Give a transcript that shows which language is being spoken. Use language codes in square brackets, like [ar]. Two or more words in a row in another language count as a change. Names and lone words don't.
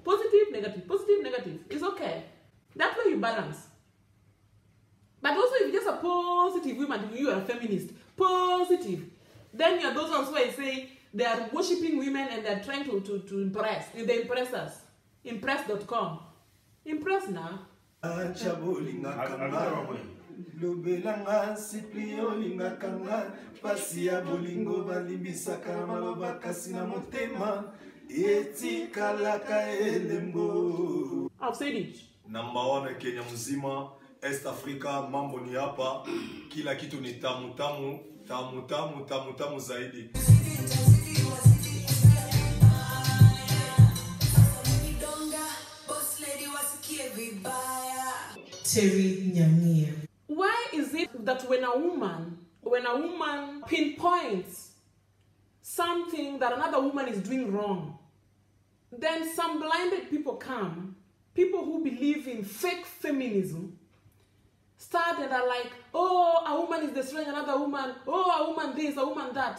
[en] Positive, negative. It's okay. That way you balance. But also if you're just a positive woman, you are a feminist, positive, then you're those ones where I say they are worshipping women and they're trying to impress. And they impress us. Impress.com. Impress now. [ln] Lobelanga siplio lingakanga pasia bolingo balimbisaka maloba kasi na motema etikalaka elembo. [en] I've said it. [sw] Number 1 Kenya mzima, East Africa, mambo ni hapa, kila kitu ni tamu zaidi. [en] Why is it that when a woman pinpoints something that another woman is doing wrong, then some blinded people come, people who believe in fake feminism, start and are like, oh, a woman is destroying another woman, oh, a woman this, a woman that.